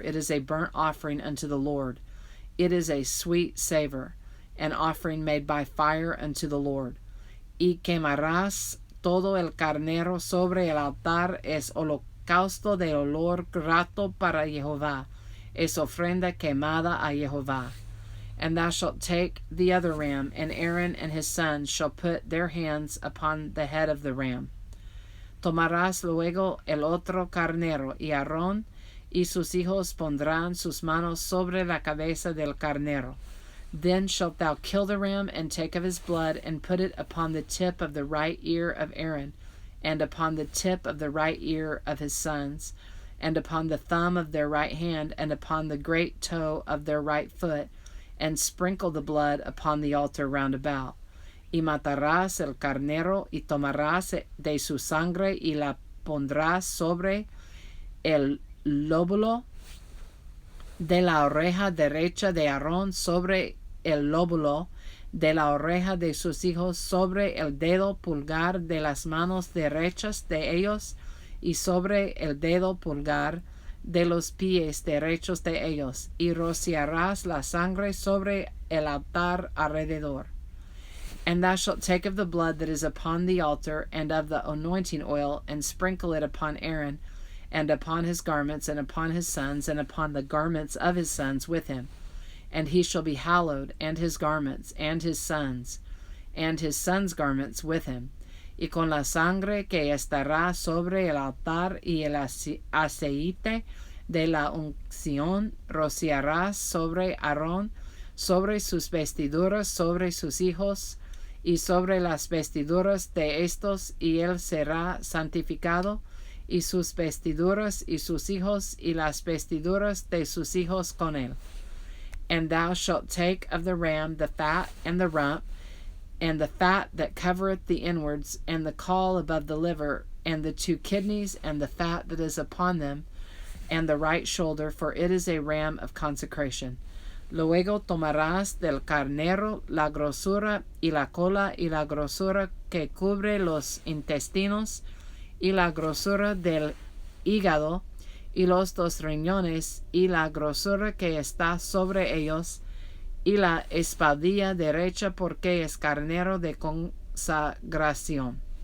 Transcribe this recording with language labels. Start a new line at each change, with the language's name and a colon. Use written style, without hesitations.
English: It is a burnt offering unto the Lord. It is a sweet savor, an offering made by fire unto the Lord.
Spanish: Y quemarás todo el carnero sobre el altar, es holocausto de olor grato para Jehová, es ofrenda quemada a Jehová.
English: And thou shalt take the other ram, and Aaron and his sons shall put their hands upon the head of the ram.
Spanish: Tomarás luego el otro carnero, y Aarón y sus hijos pondrán sus manos sobre la cabeza del carnero.
English: Then shalt thou kill the ram, and take of his blood, and put it upon the tip of the right ear of Aaron, and upon the tip of the right ear of his sons, and upon the thumb of their right hand, and upon the great toe of their right foot, and sprinkle the blood upon the altar round about.
Spanish: Y matarás el carnero, y tomarás de su sangre, y la pondrás sobre el lóbulo de la oreja derecha de Aarón, sobre el lóbulo de la oreja de sus hijos, sobre el dedo pulgar de las manos derechas de ellos, y sobre el dedo pulgar de los pies derechos de ellos, y rociarás la sangre sobre el altar alrededor.
English: And thou shalt take of the blood that is upon the altar, and of the anointing oil, and sprinkle it upon Aaron, and upon his garments, and upon his sons, and upon the garments of his sons with him. And he shall be hallowed, and his garments, and his sons' garments with him.
Spanish: Y con la sangre que estará sobre el altar y el aceite de la unción rociarás sobre Aarón, sobre sus vestiduras, sobre sus hijos, y sobre las vestiduras de estos, y él será santificado, y sus vestiduras, y sus hijos, y las vestiduras de sus hijos con él.
English: And thou shalt take of the ram the fat and the rump, and the fat that covereth the inwards, and the caul above the liver, and the 2 kidneys, and the fat that is upon them, and the right shoulder, for it is a ram of consecration.
Spanish: Luego tomarás del carnero la grosura y la cola, y la grosura que cubre los intestinos, y la grosura del hígado, y los 2 riñones, y la grosura que está sobre ellos, y la espaldilla derecha, porque es carnero de consagración.